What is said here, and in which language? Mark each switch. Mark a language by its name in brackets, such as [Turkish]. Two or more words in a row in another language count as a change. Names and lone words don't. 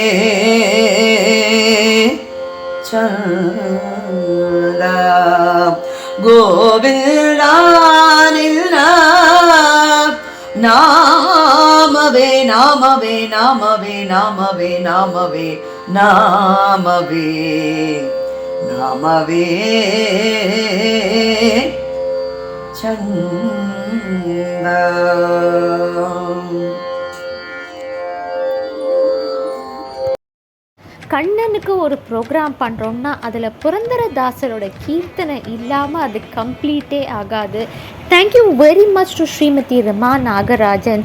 [Kannada] ಚಂದ ಗೋವಿಂದ ನಿನ್ನ ನಾಮವೇ ನಾಮವೇ ನಾಮವೇ ನಾಮವೇ ನಾಮವೇ ನಾಮವೇ ನಾಮವೇ ಚಂದ. [Tamil] கண்ணனுக்கு ஒரு ப்ரோக்ராம் பண்ணுறோம்னா அதில் புரந்தரதாசரோட கீர்த்தனை இல்லாமல் அது கம்ப்ளீட்டே ஆகாது. [English] thank you very much to ஸ்ரீமதி ரமா நாகராஜன்.